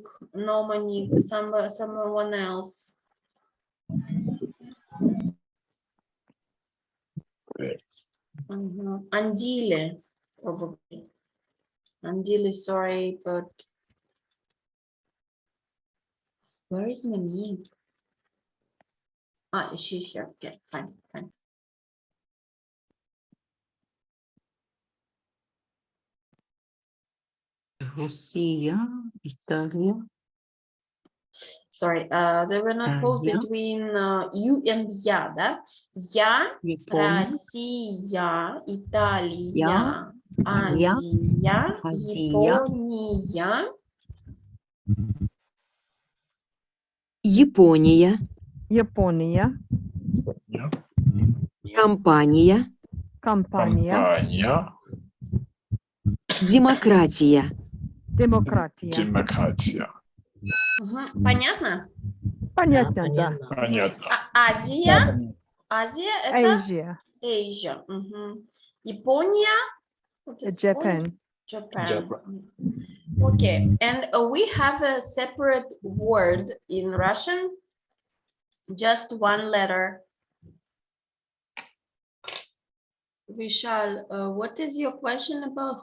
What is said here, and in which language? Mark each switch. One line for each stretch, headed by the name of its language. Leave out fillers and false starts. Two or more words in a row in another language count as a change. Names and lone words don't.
English: No, Monique. Someone else. Andile, probably. Andile, sorry, but where is Monique? Ah, she's here. Okay, fine.
Russian: Россия. Италия.
English: Sorry, there were not pause between you and
Russian: я, да? Я, Россия, Италия, Азия, Япония. Япония. Компания. Демократия. Понятно? Понятно, да. Азия это
English: Asia. Asia. Япония. Japan. Japan. Okay, and we have a separate word in Russian, just one letter. Vishal, what is your question about?